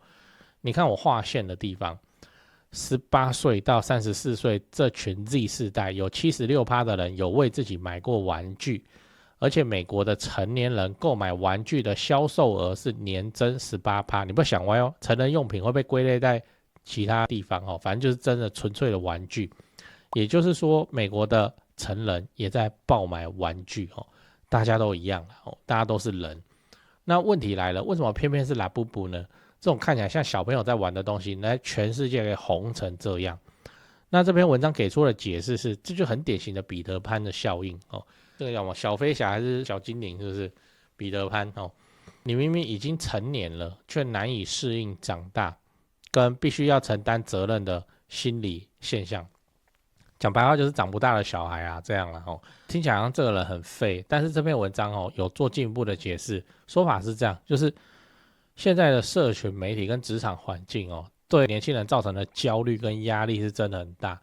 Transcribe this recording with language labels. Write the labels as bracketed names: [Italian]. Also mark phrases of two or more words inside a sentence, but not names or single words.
[Chinese] 你看我劃線的地方，18歲到34歲這群 Z 世代，有 76% 的人有為自己買過玩具，而且美國的成年人購買玩具的銷售額是年增 18%。你不要想歪哦，成人用品會被歸類在其他地方反正就是真的純粹的玩具。也就是說，美國的成人也在爆買玩具大家都一樣大家都是人。那問題來了，為什麼偏偏是 Labubu 呢？這種看起來像小朋友在玩的東西，來全世界給紅成這樣。那這篇文章給出的解釋是，這就很典型的彼得潘的效應這個叫什麼？小飛俠還是小精靈？是不是彼得潘你明明已經成年了，卻難以適應長大，跟必須要承擔責任的心理現象。講白話就是長不大的小孩這樣啦聽起來好像這個人很廢，但是這篇文章有做進一步的解釋，說法是這樣，就是現在的社群媒體跟職場環境對年輕人造成的焦慮跟壓力是真的很大。